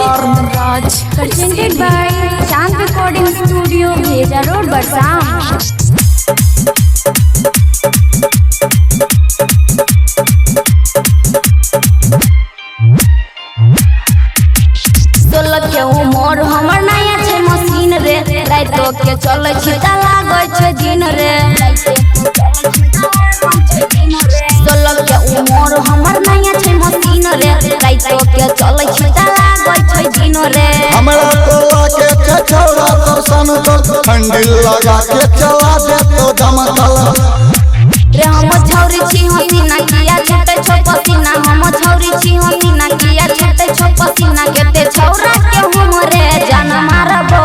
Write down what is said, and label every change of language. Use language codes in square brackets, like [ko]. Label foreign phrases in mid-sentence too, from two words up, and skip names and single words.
[mai] कुंदनराज [en] presented by [mai] Chand Recording Studio Bheja Road Barsam सोलह के उमर हमर नया छे मशीन रे रातो के चले छिटा लागै छे दिन रे सोलह के उमर हमर नया छे मशीन रे रातो के चले छिटा लागै छे दिन रे हमरा तोरा के छौरा तो सन तो ठंडी लगा के चला दे तो दमकल रे हम छौरी छी हसीना किया छते छो पसीना हम छौरी छी हसीना किया छते छो पसीना केते छौरा के हमरे जान मारबो